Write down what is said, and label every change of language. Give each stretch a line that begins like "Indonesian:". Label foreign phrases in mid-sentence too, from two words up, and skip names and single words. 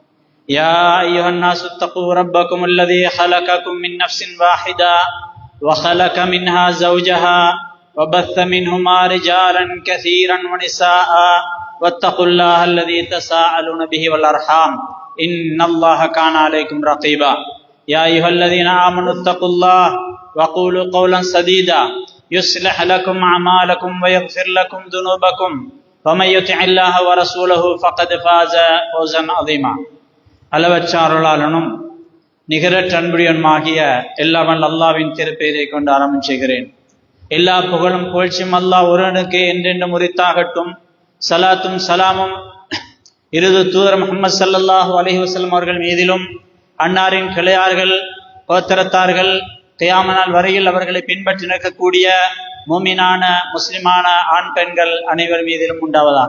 Arabic: يا أيها الناس اتقوا ربكم الذي خلقكم من نفس واحدة وخلق منها زوجها وبث منهما رجالا كثيرا ونساء واتقوا الله الذي تساءلون به والأرحام إن الله كان عليكم رقيبا. يا أيها الذين آمنوا اتقوا الله وقولوا قولا سديدا يصلح لكم أعمالكم ويغفر لكم ذنوبكم ومن يطع الله ورسوله فقد فاز فوزا عظيما.
Tamil: அளவற்ற அருளாளனும் நிகரற்ற அன்புடையனுமாகிய எல்லாம் வல்ல அல்லாஹ்வின் திருப்பெயரை கொண்டு ஆரம்பம் செய்கிறேன். எல்லா புகழும் புகழ்ச்சியும் அல்லாஹ் ஒருவனுக்கே என்றென்றும் உரித்தாகட்டும். சலாத்தும் சலாமும் இறுதி தூதர் முஹம்மது
Arabic: صلى الله عليه وسلم
Tamil: அவர்கள் மீதிலும் அன்னாரின் கிளையார்கள் கோத்திரத்தார்கள் கியாம நாள் வரையில் அவர்களை பின்பற்றி நிற்கக்கூடிய மூமினான முஸ்லிமான ஆண் பெண்கள் அனைவர் மீதிலும் உண்டாவதா.